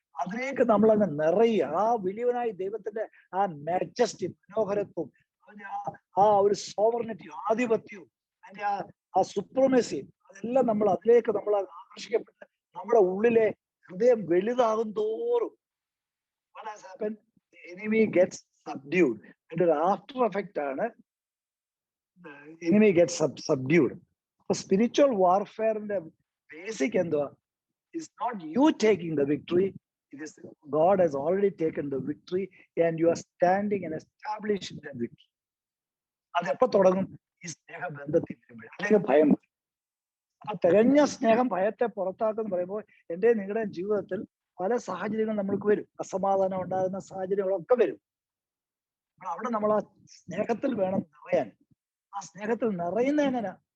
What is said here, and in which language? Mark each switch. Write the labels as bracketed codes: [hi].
[ml] അതിലേക്ക് നമ്മൾ അങ്ങ് നിറയുക. ആ വലിയവനായ ദൈവത്തിന്റെ ആ മാജസ്റ്റി, മനോഹരത്വം, അതിന്റെ ആ ഒരു സോവർണിറ്റി, ആധിപത്യവും അതിന്റെ ആ സുപ്രീമസി, അതെല്ലാം നമ്മൾ അതിലേക്ക് നമ്മൾ ആകർഷിക്കപ്പെട്ട് നമ്മുടെ ഉള്ളിലെ ഹൃദയം വലുതാകും തോറും [en] what has happened? The enemy gets subdued. [ml] അതിന്റെ ഒരു ആഫ്റ്റർ എഫക്റ്റ് ആണ് [en] enemy gets subdued. [ml] അപ്പൊ സ്പിരിച്വൽ വാർഫെയറിന്റെ ബേസിക് എന്തുവാ? [en] It's not you taking the victory. It is God has already taken the victory and you are standing and establishing that victory. [ml] അതെപ്പോ തുടങ്ങും? ഈ സ്നേഹബന്ധത്തിൽ വരുമ്പോൾ, അല്ലെങ്കിൽ ഭയം. അപ്പൊ തികഞ്ഞ സ്നേഹം ഭയത്തെ പുറത്താക്കുമെന്ന് പറയുമ്പോൾ എന്റെ നിങ്ങളുടെ ജീവിതത്തിൽ പല സാഹചര്യങ്ങൾ നമ്മൾക്ക് വരും, അസമാധാനം ഉണ്ടാകുന്ന സാഹചര്യങ്ങളൊക്കെ വരും. അവിടെ നമ്മൾ ആ സ്നേഹത്തിൽ വേണം നിറയാൻ. ആ സ്നേഹത്തിൽ നിറയുന്ന എങ്ങനെ?